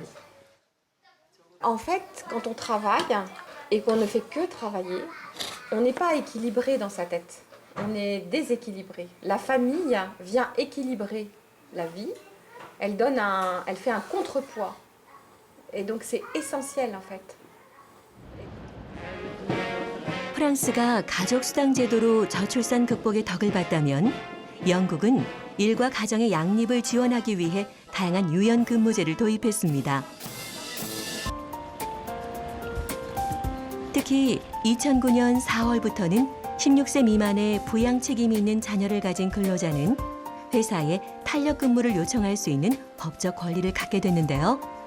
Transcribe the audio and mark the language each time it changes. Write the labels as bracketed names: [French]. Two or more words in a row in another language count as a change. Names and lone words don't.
[French] En fait, quand on travaille et qu'on ne fait que travailler, on n'est pas équilibré dans sa tête, on est déséquilibré. La famille vient équilibrer la vie, elle fait un contrepoids, et donc c'est essentiel en fait. [Korean] 프랑스가 가족 수당 제도로 저출산 극복의 덕을 봤다면 영국은 일과 가정의 양립을 지원하기 위해 다양한 유연 근무제를 도입했습니다. 특히 2009년 4월부터는 16세 미만의 부양 책임이 있는 자녀를 가진 근로자는 회사에 탄력 근무를 요청할 수 있는 법적 권리를 갖게 됐는데요.